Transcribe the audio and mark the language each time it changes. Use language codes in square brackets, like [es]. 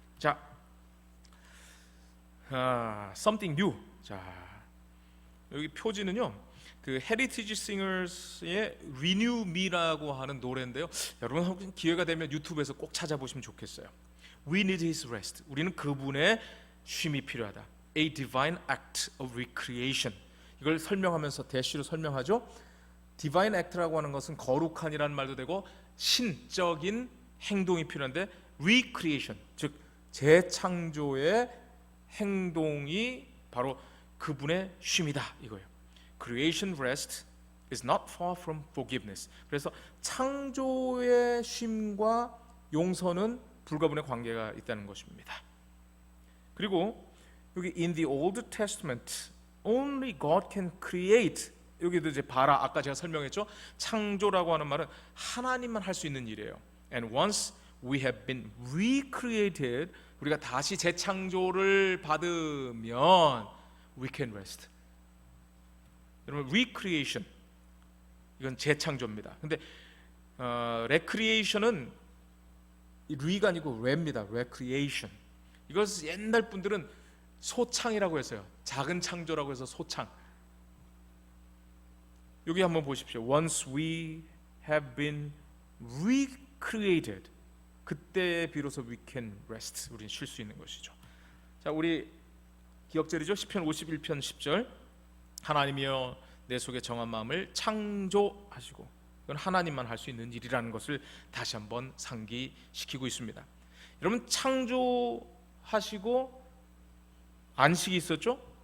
[en] 자, something new. [ko] 자, 여기 표지는요, 그 헤리티지 싱어스의 Renew Me라고 하는 노래인데요. 여러분 혹시 기회가 되면 유튜브에서 꼭 찾아보시면 좋겠어요. [en] We need His rest. [ko] 우리는 그분의 쉼이 필요하다. [en] A divine act of recreation. [ko] 이걸 설명하면서 대시로 설명하죠. Divine act라고 하는 것은 거룩한이라는 말도 되고 신적인 행동이 필요한데, recreation, 즉 재창조의 행동이 바로 그분의 쉼이다 이거예요. [en] Creation rest is not far from forgiveness. [ko] 그래서 창조의 쉼과 용서는 불가분의 관계가 있다는 것입니다. 그리고 여기 [en] in the Old Testament only God can create, [ko] 여기도 이제 봐라, 아까 제가 설명했죠. 창조라고 하는 말은 하나님만 할 수 있는 일이에요. [en] And once we have been recreated, [ko] 우리가 다시 재창조를 받으면 [en] we can rest. [ko] 여러분, recreation 이건 재창조입니다. 근데 recreation은 re가 아니고 re입니다. [en] recreation. [ko] 이것을 옛날 분들은 소창이라고 했어요. 작은 창조라고 해서 소창. 여기 한번 보십시오. [en] Once we have been recreated, [ko] 그때 비로소 [en] we can rest. [ko] 우리는 쉴 수 있는 것이죠. 자, 우리 기억절이죠. 시편 51편 10절. 하나님이여 내 속에 정한 마음을 창조하시고, 이건 하나님만 할 수 있는 일이라는 것을 다시 한번 상기시키고 있습니다. 여러분, 창조하시고 안식이 있었죠?